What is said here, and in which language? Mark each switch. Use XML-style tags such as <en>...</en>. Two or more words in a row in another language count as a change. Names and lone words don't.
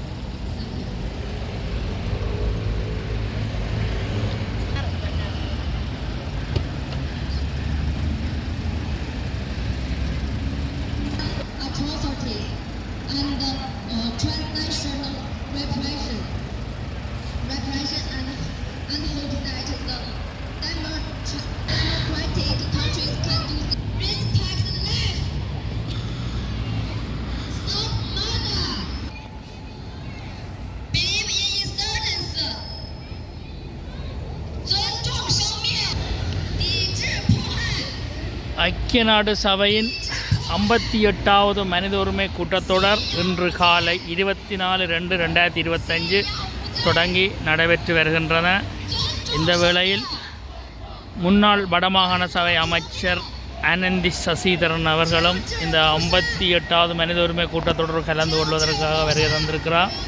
<en>Atrocities and transnational repression and hope that the democratic countries can do respect life, stop murder, believe in insurgence,</en> <zh>尊重生命，抵制迫害。</zh> <ta>ஐக்கிய நாடு சபையின் 58வது மனித உரிமை கூட்டத்தொடர் இன்று காலை 24/2/2025 தொடங்கி நடைபெற்று வருகின்றன. இந்த வேளையில் முன்னாள் வடமாகாண சபை அமைச்சர் ஆனந்தி சசிதரன் அவர்களும் இந்த 58வது மனித உரிமை கூட்டத்தொடர் கலந்து கொள்வதற்காக வருகை தந்திருக்கிறார்.</ta>